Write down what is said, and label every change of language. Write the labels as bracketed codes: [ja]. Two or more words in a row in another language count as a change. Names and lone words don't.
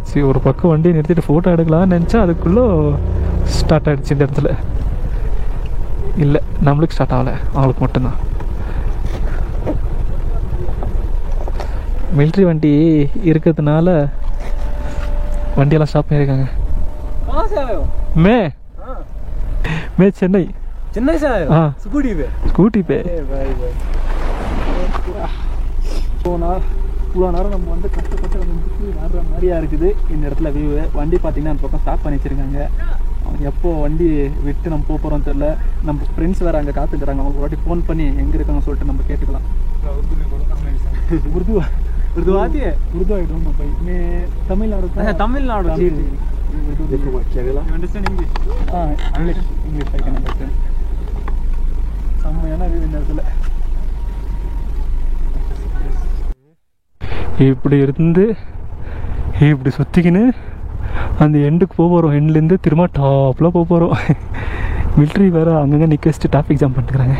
[ta] ஒரு பக்கம் வண்டியை நிறுத்திட்டு ஃபோட்டோ எடுக்கலாம்னு நினச்சா அதுக்குள்ளே ஸ்டார்ட் ஆகிடுச்சு இந்த இடத்துல. இல்லை, நம்மளுக்கு ஸ்டார்ட் ஆகலை, அவங்களுக்கு மட்டும்தான். மிலிட்ரி வண்டி இருக்கிறதுனால வண்டியெல்லாம் ஸ்டாப் பண்ணியிருக்காங்க. [hi] மே मैं चेन्नई से आया। हाँ, स्कूटी पे [ta] இவ்வளோ நேரம் நம்ம வந்து கஷ்டப்பட்டு வர்ற மாதிரியா இருக்குது. இந்த இடத்துல வியூ வண்டி பார்த்தீங்கன்னா அந்த பக்கம் ஸ்டாப் பண்ணி வச்சுருக்காங்க. எப்போ வண்டி விட்டு நம்ம போக போகிறோம் தெரில. நம்ம ஃப்ரெண்ட்ஸ் வேறு அங்கே காத்துக்கிறாங்க. அவங்க ஒரு வாட்டி ஃபோன் பண்ணி எங்கே இருக்காங்க சொல்லிட்டு நம்ம கேட்டுக்கலாம். [hi] उर्दू उर्दू आती है? उर्दू [en] I don't know [hi] भाई, मैं तमिलनाडु का। तमिलनाडु जी। उर्दू देखो क्या बोला? [en] You understand English? हां, English I can understand. [ta] செம்மையான வியூ இந்த இடத்துல. இப்படி இருந்து இப்படி சுற்றிக்கின்னு அந்த எண்டுக்கு போக போகிறோம். எண்ட்லேருந்து திரும்ப டாப்பில் போக போகிறோம். மிலிட்ரி வேறு அங்கங்கே நிற்க வச்சுட்டு [en] traffic jam [ta] பண்ணிட்டுருக்காங்க.